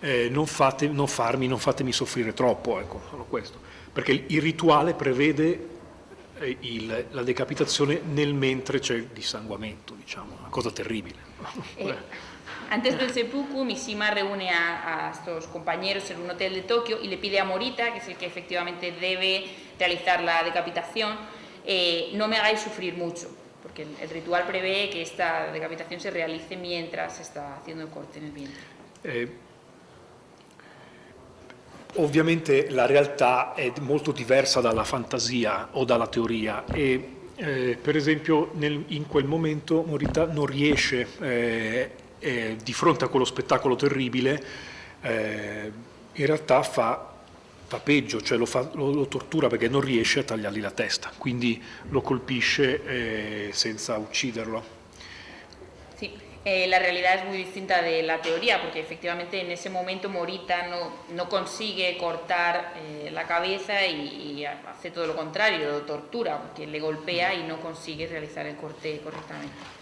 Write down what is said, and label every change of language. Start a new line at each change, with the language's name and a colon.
Italian: non fatemi soffrire troppo, ecco, solo questo, perché il rituale prevede la decapitazione nel mentre c'è il dissanguamento, diciamo, una cosa terribile.
Spanish: Antes del seppuku, Mishima reúne a estos compañeros en un hotel de Tokio y le pide a Morita, que es el que efectivamente debe realizar la decapitación, no me hagáis sufrir mucho, porque el ritual prevé que esta decapitación se realice mientras se está haciendo el corte en el vientre.
Italian: Ovviamente la realtà è molto diversa dalla fantasia o dalla teoria e per esempio in quel momento Morita non riesce, di fronte a quello spettacolo terribile, in realtà fa peggio, cioè lo tortura perché non riesce a tagliargli la testa, quindi lo colpisce senza ucciderlo.
Spanish: Sí, la realidad es muy distinta de la teoría, porque efectivamente en ese momento Morita no consigue cortar la cabeza y hace todo lo contrario, lo tortura, porque le golpea y no consigue realizar el corte correctamente.